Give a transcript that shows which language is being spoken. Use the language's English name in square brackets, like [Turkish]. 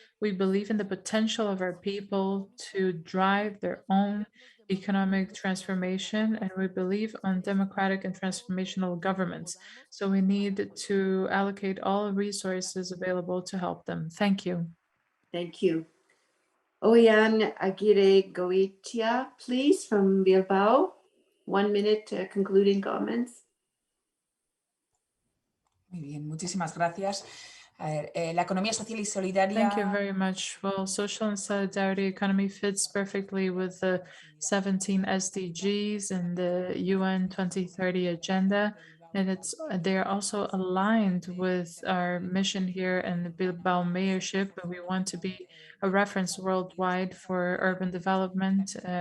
[English] We believe in the potential of our people to drive their own economic transformation, and we believe on democratic and transformational governments. So we need to allocate all resources available to help them. Thank you. Thank you. Oyan Aguirre Goitia, please, from Bilbao. 1 minute concluding comments. [Spanish] Muy bien, muchísimas gracias. La economía social y solidaria. [English] Thank you very much. Well, social and solidarity economy fits perfectly with the 17 SDGs and the UN 2030 agenda. And they're also aligned with our mission here in the Bilbao Mayorship. We want to be a reference worldwide for urban development.